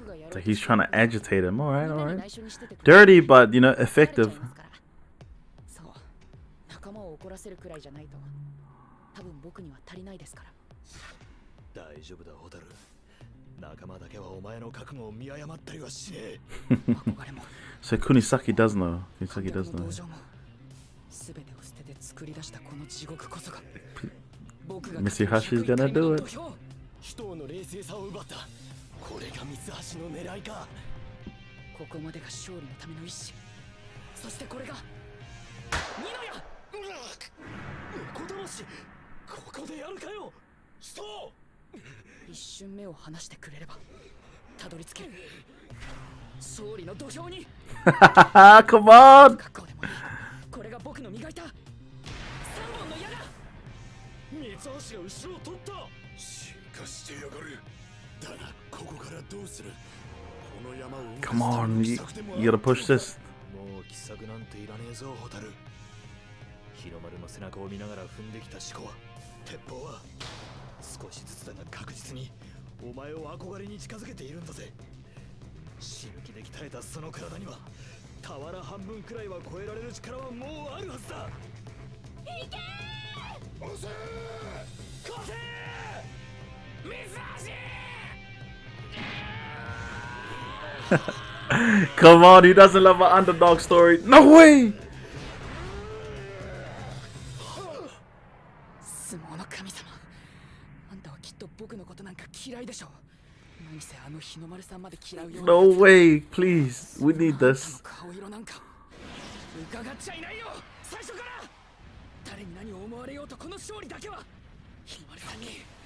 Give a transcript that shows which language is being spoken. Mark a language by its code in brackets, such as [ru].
[en] It's like he's trying to agitate him. All right, all right. Dirty, but you know, effective. [ja] そう仲間を怒らせるくらいじゃないと多分僕には足りないですから。大丈夫だ、ホタル。仲間だけはお前の覚悟を見誤ったりはしねえ。 [en] So Kunisaki does know. Kunisaki does know. [ja] 全てを捨てて作り出したこの地獄こそが [en] Mitsuhashi's gonna do it. [ja] 人の冷静さを奪った。これが三橋の狙いか。ここまでが勝利のための一心。そしてこれが二の矢。小魂、ここでやるかよ。人。一瞬目を離してくれればたどり着ける勝利の土俵に。 [en] Come on. [ja] これが僕の磨いた三本の矢だ。三橋が後ろを取った。進化してやがる。だがここからどうする。この山を [en] Come on, you gotta push this. [ja] もう奇策なんていらねえぞ、ホタル。日の丸の背中を見ながら踏んできた思考は、鉄砲は少しずつだが確実にお前を憧れに近づけているんだぜ。死ぬ気で鍛えたその体には俵半分くらいは超えられる力はもうあるはずだ。いけー！押せー！勝てー！水橋 [en] Come on, he doesn't love an underdog story. No way! [ja] 相撲の神様、あんたはきっと僕のことなんか嫌いでしょう。何せあの日の丸さんまで嫌うような。 [en] No way, please. We need this. [ja] 顔色なんか伺っちゃいないよ。最初から誰に何を思われようとこの勝利だけは日の丸さんに。